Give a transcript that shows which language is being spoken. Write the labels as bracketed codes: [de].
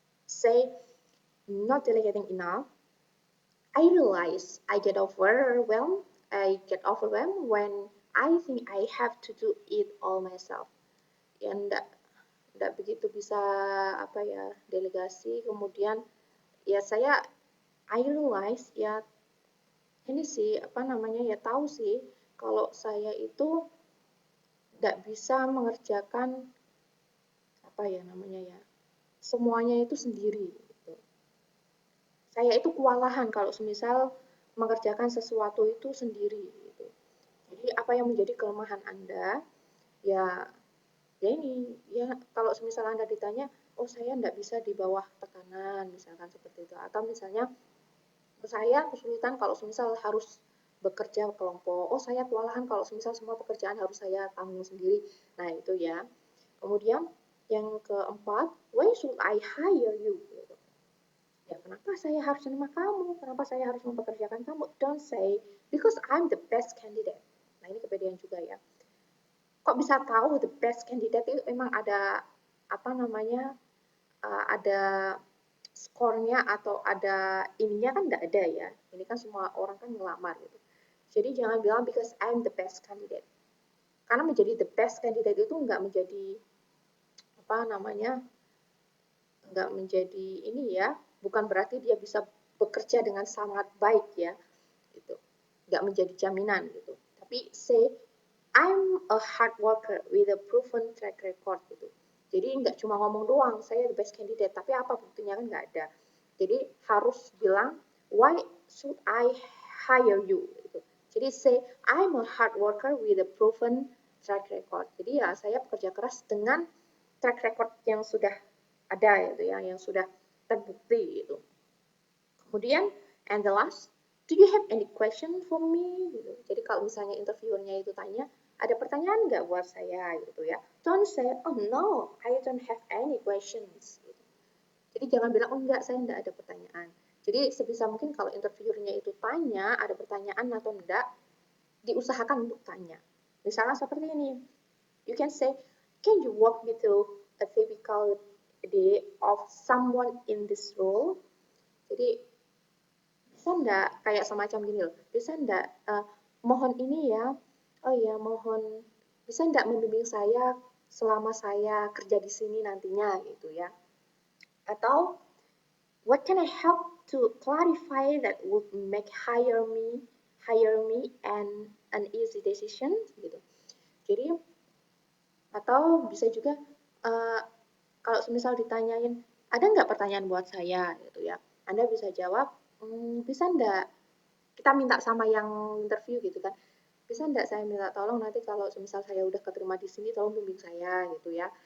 [en] say not delegating enough. I realize I get overwhelmed. I get overwhelmed when I think I have to do it all myself. [id] Ya enggak begitu bisa apa ya delegasi. Kemudian ya saya [en] I realize [id] ya ini sih apa namanya ya tahu sih kalau saya itu nggak bisa mengerjakan apa ya namanya ya semuanya itu sendiri gitu. Saya itu kewalahan kalau semisal mengerjakan sesuatu itu sendiri gitu. Jadi apa yang menjadi kelemahan Anda ya ya ini ya kalau semisal Anda ditanya oh saya nggak bisa di bawah tekanan misalkan seperti itu atau misalnya saya kesulitan kalau semisal harus bekerja kelompok. Oh, saya kewalahan kalau semisal semua pekerjaan harus saya tanggung sendiri. Nah, itu ya. Kemudian yang keempat, [en] why should I hire you? [id] Gitu. Ya, kenapa saya harus menerima kamu? Kenapa saya harus mempekerjakan kamu? [en] Don't say, because I'm the best candidate. [id] Nah, ini kepedean juga ya. Kok bisa tahu [en] the best candidate [id] itu memang ada apa namanya ada skornya atau ada ininya kan nggak ada ya. Ini kan semua orang kan ngelamar gitu. Jadi jangan bilang [en] because I'm the best candidate. [id] Karena menjadi the best candidate itu nggak menjadi apa namanya nggak menjadi ini ya. Bukan berarti dia bisa bekerja dengan sangat baik ya. Gitu. Nggak menjadi jaminan gitu. Tapi [en] say I'm a hard worker with a proven track record [id] gitu. Jadi nggak cuma ngomong doang, saya the best candidate, tapi apa buktinya kan nggak ada. Jadi harus bilang, [en] why should I hire you? [id] Gitu. Jadi [en] say, I'm a hard worker with a proven track record. [id] Jadi ya saya bekerja keras dengan track record yang sudah ada gitu ya, yang sudah terbukti gitu. Kemudian, [en] and the last, do you have any question for me? [id] Gitu. Jadi kalau misalnya interviewernya itu tanya, ada pertanyaan nggak buat saya gitu ya? [en] Don't say, oh no, I don't have any questions. [id] Gitu. Jadi jangan bilang, oh enggak, saya enggak ada pertanyaan. Jadi sebisa mungkin kalau interviewernya itu tanya, ada pertanyaan atau enggak, diusahakan untuk tanya. Misalnya seperti ini, [en] you can say, can you walk me through a typical day of someone in this role? [id] Jadi bisa enggak kayak semacam gini loh, bisa enggak mohon ini ya, oh ya mohon bisa enggak membimbing saya selama saya kerja di sini nantinya gitu ya. Atau [en] what can I help to clarify that would make hire me and an easy decision [id] gitu. Jadi atau bisa juga uh, kalau misal ditanyain ada nggak pertanyaan buat saya gitu ya, Anda bisa jawab bisa enggak kita minta sama yang interview gitu kan, bisa enggak saya minta tolong nanti kalau misal saya udah keterima di sini tolong bimbing saya gitu ya.